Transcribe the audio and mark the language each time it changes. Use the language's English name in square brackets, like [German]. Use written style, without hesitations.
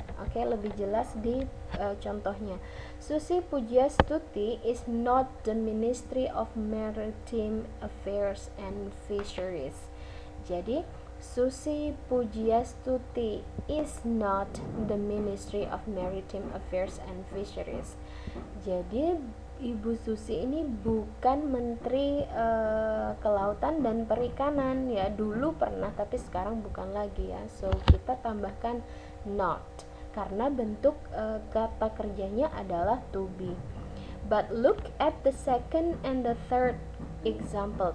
[Indonesian] Oke, lebih jelas di contohnya. [English] Susi Pujiastuti is not the Ministry of Maritime Affairs and Fisheries. Jadi Susi Pujiastuti is not the Ministry of Maritime Affairs and Fisheries. [Indonesian] Jadi Ibu Susi ini bukan Menteri Kelautan dan Perikanan ya. Dulu pernah tapi sekarang bukan lagi ya. So kita tambahkan not karena bentuk kata kerjanya adalah to be. [English] But look at the second and the third example.